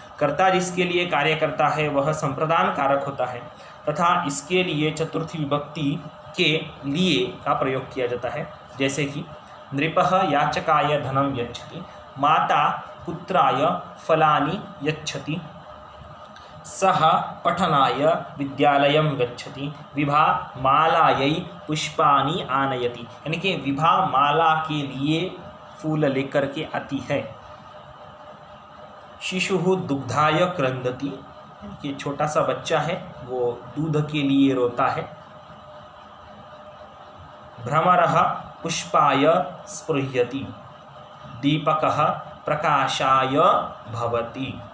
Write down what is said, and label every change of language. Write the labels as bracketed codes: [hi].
[hi] कर्ता जिसके लिए कार्य करता है वह संप्रदान कारक होता है तथा इसके लिए चतुर्थी विभक्ति के लिए का प्रयोग किया जाता है। [sa] जैसे कि नृपः याचकाय धनम यच्छति, माता पुत्राय फलानि यच्छति, सः पठनाय विद्यालयं गच्छति, विभा मालायै पुष्पानि आनयति। [hi] यानी कि विभा माला के लिए फूल लेकर के आती है। [sa] शिशुः दुग्धाय क्रंदति, [hi] कि छोटा सा बच्चा है वो दूध के लिए रोता है। [sa] भ्रमरः पुष्पाय स्पृह्यति, दीपकः प्रकाशाय भवति।